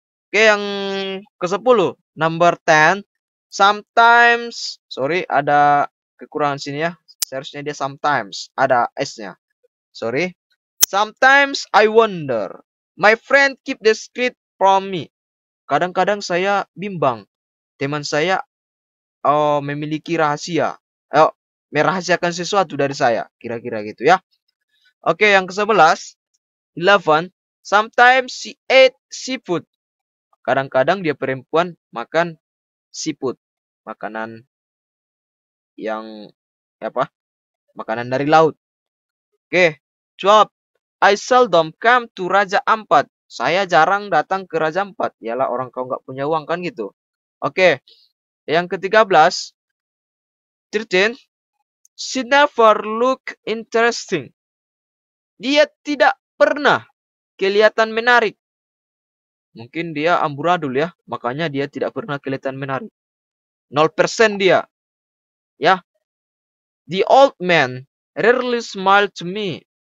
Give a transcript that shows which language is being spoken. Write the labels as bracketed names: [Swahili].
[Indonesian] Oke, yang ke-10, [English] number 10. Sometimes, sorry, [Indonesian] ada kekurangan sini ya. Seharusnya dia sometimes, ada S-nya. Sorry. [English] Sometimes I wonder. My friend keep the secret from me. [Indonesian] Kadang-kadang saya bimbang. Teman saya memiliki rahasia. Merahasiakan sesuatu dari saya. Kira-kira gitu ya. Oke, yang ke-11. 11. [English] Sometimes she ate seafood. [Indonesian] Kadang-kadang dia perempuan makan seafood. Makanan yang apa? Makanan dari laut. Oke. 12. [English] I seldom come to Raja Ampat. [Indonesian] Saya jarang datang ke Raja Ampat. Yalah, orang kau nggak punya uang kan gitu. Oke. Yang ke-13. 13. [English] She never look interesting. [Indonesian] Dia tidak pernah kelihatan menarik. Mungkin dia amburadul ya. Makanya dia tidak pernah kelihatan menarik. 0% dia. Ya. [English] The old man rarely smile to me.